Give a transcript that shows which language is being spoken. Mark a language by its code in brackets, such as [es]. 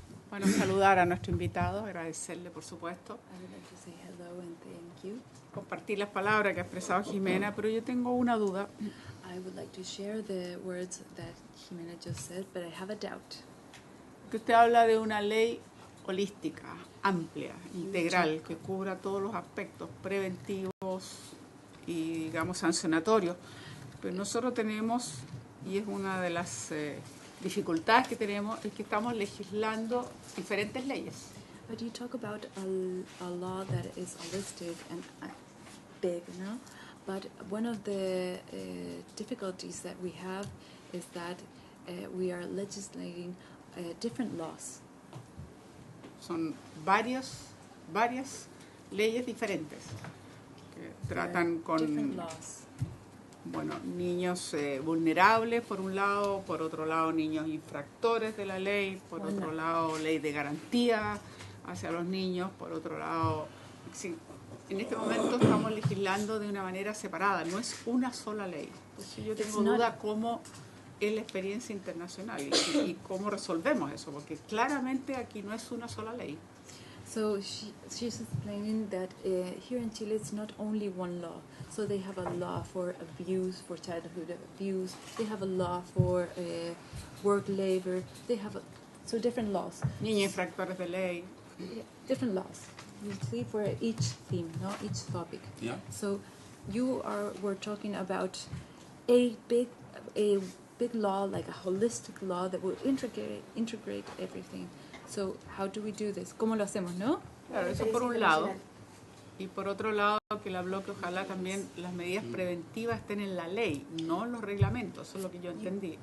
[es] Bueno, saludar a nuestro invitado, agradecerle, por supuesto, [en] I would like to say hello and thank you. [es] compartir las palabras que ha expresado Jimena, pero yo tengo una duda. [en] I would like to share the words that Jimena just said, but I have a doubt. [es] Que usted habla de una ley holística, amplia, integral, que cubra todos los aspectos preventivos y, digamos, sancionatorios. Pero nosotros tenemos, y es una de las dificultades que tenemos, es que estamos legislando diferentes leyes. [en] But you talk about a law that is holistic and big, no? But one of the difficulties that we have is that we are legislating different laws. [es] Son varias leyes diferentes que tratan [en] Different [es] con, [en] laws. [es] bueno, niños vulnerables por un lado, por otro lado niños infractores de la ley, por Bueno. otro lado ley de garantía hacia los niños, por otro lado, sí, en este momento estamos legislando de una manera separada, no es una sola ley. Entonces yo tengo [en] It's not- [es] duda cómo es la experiencia internacional y cómo resolvemos eso, porque claramente aquí no es una sola ley. [en] So she's explaining that here in Chile it's not only one law. So they have a law for abuse, for childhood abuse. They have a law for work labor. They have so different laws. Niños infractores de ley. Yeah, different laws. You see for each theme, no, each topic. Yeah. So we're talking about a big law, like a holistic law that will integrate everything. So how do we do this? [es] ¿Cómo lo hacemos, no? Claro, eso por un lado. Y por otro lado, que la bloque ojalá también las medidas preventivas estén en la ley, no en los reglamentos. Eso es lo que yo entendí.